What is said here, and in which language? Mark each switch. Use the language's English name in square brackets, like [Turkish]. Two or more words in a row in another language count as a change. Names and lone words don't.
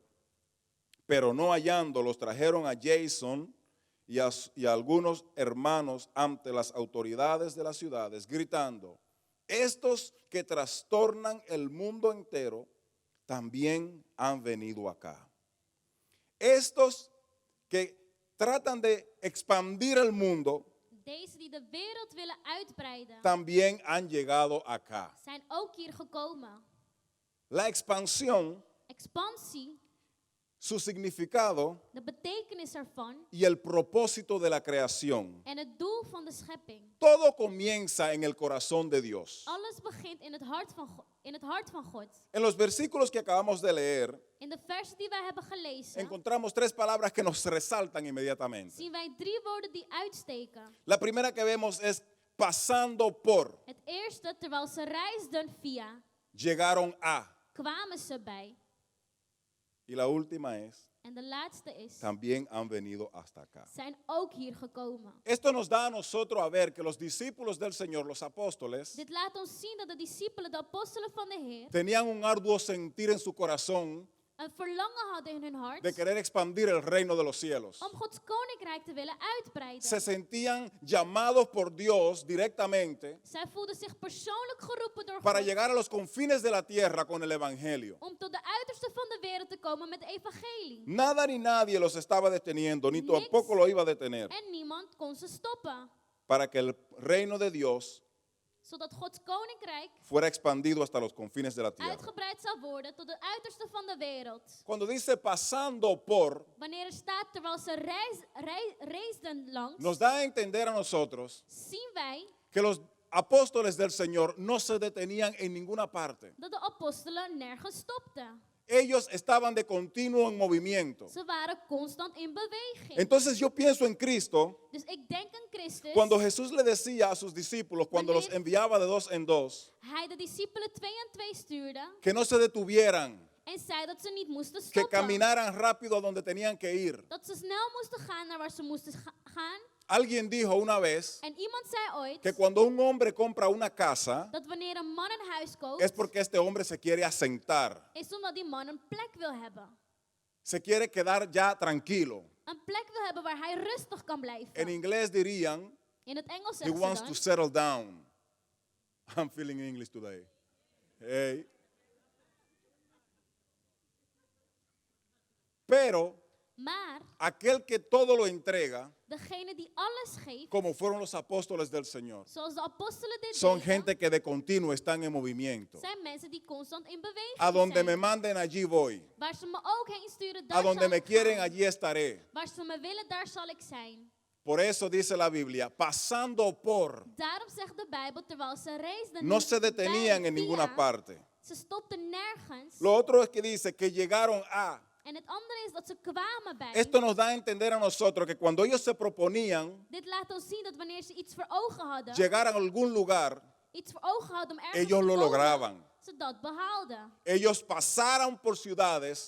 [Spanish] Pero no hallándolos, trajeron a Jason y a algunos hermanos ante las autoridades de las ciudades, gritando, estos que trastornan el mundo entero, también han venido acá. Estos que tratan de expandir el mundo, [Dutch] Deze die de wereld willen uitbreiden, [Spanish] también han llegado acá. [Dutch] zijn ook hier gekomen. [Spanish] La expansión, [Dutch] Expansie, [Spanish] su significado [Dutch] de betekenis ervan [Spanish] y el propósito de la creación. [Dutch] en het doel van de schepping. [Spanish] Todo comienza en el corazón de Dios. [Dutch] Alles begint in het hart van God. [Spanish] En los versículos que acabamos de leer, [Dutch] In de versen die wij hebben gelezen, [Spanish] encontramos 3 palabras que nos resaltan inmediatamente. [Dutch] zien wij 3 woorden die uitsteken. [Spanish] La primera que vemos es pasando por, [Dutch] Het eerste, terwijl ze reisden via, [Spanish] llegaron a. [Dutch] kwamen ze bij. [Spanish] Y la última es, [Dutch] En de laatste is, [Spanish] también han venido hasta acá. [Dutch] zijn ook hier gekomen. [Spanish] Esto nos da a nosotros a ver que los discípulos del Señor, los apóstoles, [Dutch] Dit laat ons zien dat de discipelen, de apostelen van de Heer, [Spanish] tenían un arduo sentir en su corazón [Dutch] een verlangen hadden in hun hart [Spanish] de querer expandir el reino de los cielos. [Dutch] om Gods koninkrijk te willen uitbreiden. [Spanish] Se sentían llamados por Dios directamente [Dutch] Zij voelden zich persoonlijk geroepen door [Spanish] para [Dutch] God [Spanish] llegar a los confines de la tierra con el evangelio. [Dutch] om tot de uiterste van de wereld te komen met het evangelie. [Spanish] Nada ni nadie los estaba deteniendo, ni [Dutch] Niks. [Spanish] tampoco lo iba a detener, [Dutch] En niemand kon ze stoppen, [Spanish] para que el reino de Dios [Dutch] zodat Gods koninkrijk [Spanish] fuera expandido hasta los confines de la tierra. [Dutch] uitgebreid zou worden tot het uiterste van de wereld. [Spanish] Cuando dice pasando por, [Dutch] Wanneer er staat, terwijl ze reisden langs, [Spanish] nos da a entender a nosotros [Dutch] zien wij [Spanish] que los apóstoles del Señor no se detenían en ninguna parte. [Dutch] dat de apostelen nergens stopten. [Spanish] Ellos estaban de continuo en movimiento. [Dutch] Ze waren constant in beweging. [Spanish] Entonces yo pienso en Cristo, [Dutch] Dus ik denk aan Christus, [Spanish] cuando Jesús le decía a sus discípulos, cuando los enviaba de 2 en 2, [Dutch] hij de discipelen 2 en 2 stuurde [Spanish] que no se detuvieran, [Dutch] en zei dat ze niet moesten [Spanish] que [Dutch] stoppen. [Spanish] caminaran rápido a donde tenían que ir. [Dutch] Dat ze snel moesten gaan naar waar ze moesten gaan. [Spanish] Alguien dijo una vez [Dutch] En iemand zei ooit [Spanish] que cuando un hombre compra una casa, [Dutch] dat wanneer een man een huis koopt, [Spanish] es porque este hombre se quiere asentar, [Dutch] is omdat die man een plek wil hebben. [Spanish] se quiere quedar ya tranquilo. [Dutch] Een plek wil hebben waar hij rustig kan blijven. [Spanish] En inglés dirían, [Dutch] In het Engels [English] he [Dutch] zeggen [English] wants [Dutch] ze [English] to [Dutch] dan, [English] settle down. I'm feeling English today. [Spanish] Hey. Pero [Dutch] maar [Spanish] aquel que todo lo entrega, [Dutch] degene die alles geeft, [Spanish] como fueron los apóstoles del Señor, [Dutch] zoals de apostelen dit [Spanish] son [Dutch] deden, [Spanish] gente que de continuo están en movimiento. [Dutch] zijn mensen die constant in beweging [Spanish] A donde me [Dutch] zijn. [Spanish] manden, allí voy. [Dutch] Waar ze me ook heen sturen, [Spanish] A [Dutch] daar [Spanish] donde [Dutch] zal [Spanish] me [Dutch] ik [Spanish] quieren, [Dutch] gaan. [Spanish] allí estaré. [Dutch] Waar ze me willen, daar zal ik zijn. [Spanish] Por eso dice la Biblia, pasando por, [Dutch] Daarom zegt de Bijbel, terwijl ze reisden, [Spanish] no [Dutch] niet [Spanish] se detenían [Dutch] bij, [Spanish] en ninguna [Dutch] via, [Spanish] parte. [Dutch] ze stopten nergens. [Spanish] Lo otro es que dice que llegaron a. [Dutch] En het andere is dat ze kwamen bij. [Spanish] Esto nos da a entender a nosotros que cuando ellos se proponían [Dutch] Dit laat ons zien dat wanneer ze iets voor ogen hadden, [Spanish] llegar a algún lugar, [Dutch] iets voor ogen hadden om ergens [Spanish] ellos [Dutch] te [Spanish] lo [Dutch] komen, [Spanish] lograban. [Dutch] ze dat behaalden. [Spanish] Ellos pasaron por ciudades